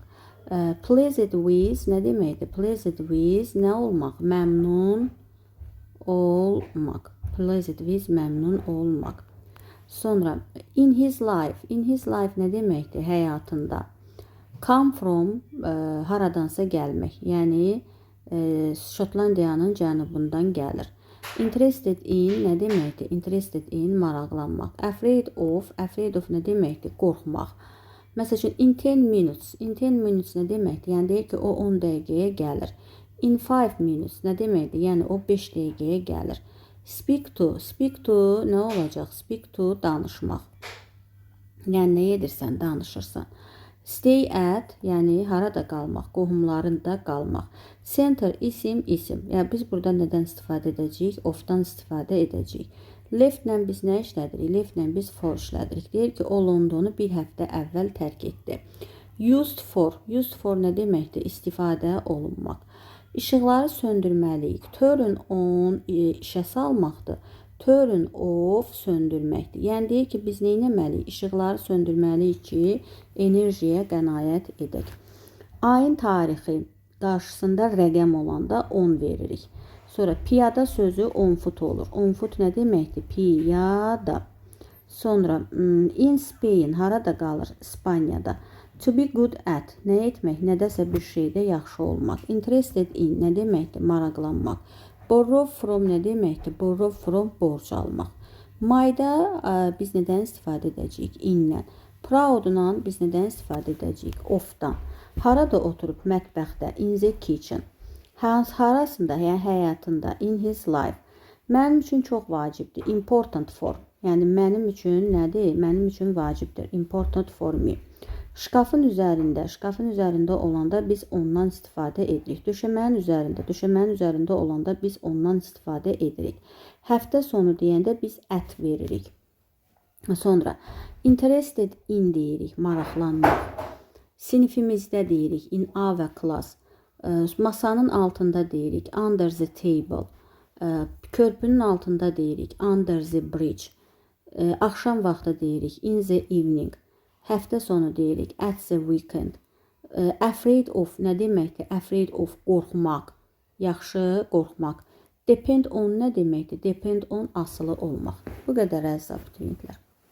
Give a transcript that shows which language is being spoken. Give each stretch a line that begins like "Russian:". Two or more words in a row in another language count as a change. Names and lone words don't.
English: Pleased with
Azerbaijani: nə deməkdir?
English: Pleased with
Azerbaijani: nə olmaq? Məmnun olmaq.
English: Pleased with,
Azerbaijani: məmnun olmaq. Sonra,
English: in his life. In his life
Azerbaijani: nə deməkdir? Həyatında.
English: Come from,
Azerbaijani: haradansa gəlmək. Yəni, Şotlandiyanın cənubundan gəlir.
English: Interested in
Azerbaijani: nə deməkdir?
English: Interested in, maraqlanmaq. Afraid of. Afraid of
Azerbaijani: nə deməkdir? Qorxmaq. Məsəl üçün,
English: in 10 minutes. In 10 minutes
Azerbaijani: nə deməkdir? Yəni, deyir ki, o 10 dəqiqəyə gəlir.
English: In 5 minutes
Azerbaijani: nə deməkdir? Yəni, o 5 dəqiqəyə gəlir.
English: Speak to. Speak to
Azerbaijani: nə olacaq?
English: Speak to danışmaq.
Azerbaijani: Yəni, nə edirsən? Danışırsan.
English: Stay at,
Azerbaijani: yəni harada qalmaq? Qohumlarında qalmaq. Center, isim. Yəni, biz burada nədən istifadə edəcəyik? Of-dan istifadə edəcəyik. Left-lə biz nə işlədirik? Left-lə biz for işlədirik. Deyir ki, o Londonu bir həftə əvvəl tərk etdi.
English: Used for. Used for
Azerbaijani: nə deməkdir? İstifadə olunmaq. İşıqları söndürməliyik.
English: Turn on
Azerbaijani: işə salmaqdır.
English: Turn off söndürməkdir.
Azerbaijani: Yəni, deyir ki, biz nə etməliyik? İşıqları söndürməliyik ki, enerjiyə qənaət edək. Ayın tarixi qarşısında rəqəm olanda 10 veririk. Sonra, piyada sözü 10 foot olur. 10 foot nə deməkdir? Piyada. Sonra,
English: in Spain,
Azerbaijani: harada qalır? İspaniyada.
English: To be good at,
Azerbaijani: nə etmək? Nədəsə bir şeydə yaxşı olmaq.
English: Interested in,
Azerbaijani: nə deməkdir? Maraqlanmaq.
English: Borrow from
Azerbaijani: nə deməkdir?
English: Borrow from,
Azerbaijani: borc almaq. My'da biz nədən istifadə edəcəyik? In-lə. Proud-la biz nədən istifadə edəcəyik? Of-dan. Harada oturub? Mətbəxdə.
English: In the kitchen.
Azerbaijani: Harasında? Yəni, həyatında.
English: In his life.
Azerbaijani: Mənim üçün çox vacibdir.
English: Important for.
Azerbaijani: Yəni, mənim üçün nədir? Mənim üçün vacibdir.
English: Important for me.
Azerbaijani: Şkafın üzərində olanda biz ondan istifadə edirik. Döşəmənin üzərində olanda biz ondan istifadə edirik. Həftə sonu deyəndə biz at veririk. Sonra,
English: interested in
Azerbaijani: deyirik, maraqlanmaq. Sinifimizdə deyirik,
English: in our class.
Azerbaijani: Masanın altında deyirik,
English: under the table.
Azerbaijani: Körpünün altında deyirik,
English: under the bridge.
Azerbaijani: Axşam vaxtı deyirik,
English: in the evening.
Azerbaijani: Həftə sonu deyirik,
English: at the weekend. Afraid of
Azerbaijani: nə deməkdir?
English: Afraid of qorxmaq.
Azerbaijani: Yaxşı, qorxmaq.
English: Depend on
Azerbaijani: nə deməkdir?
English: Depend on
Azerbaijani: asılı olmaq. Bu qədər əziz abituriyentlər.